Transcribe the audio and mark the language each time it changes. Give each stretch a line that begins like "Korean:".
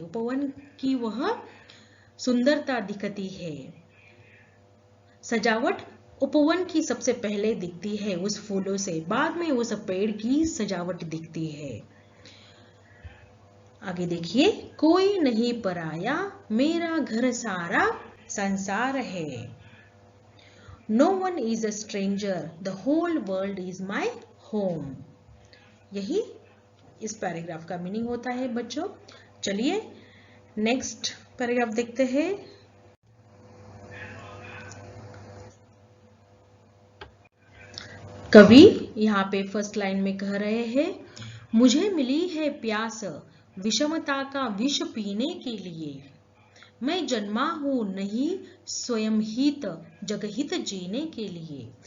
Hindi: उपवन की वह सुंदरता दिखती है, सजावट उपवन की सबसे पहले दिखती है उस फूलों से, बाद में उस पेड़ की सजावट दिखती है। आगे देखिए, कोई नहीं पराया, मेरा घर सारा संसार है।
English: No one is a stranger, the whole world is my home।
Hindi: यही इस पैराग्राफ का मीनिंग होता है बच्चों। चलिए नेक्स्ट पैराग्राफ देखते हैं। कवि यहाँ पे फर्स्ट लाइन में कह रहे हैं, मुझे मिली है प्यास विषमता का विष पीने के लिए, मैं जन्मा हूं नहीं स्वयं हित जगहित जीने के लिए।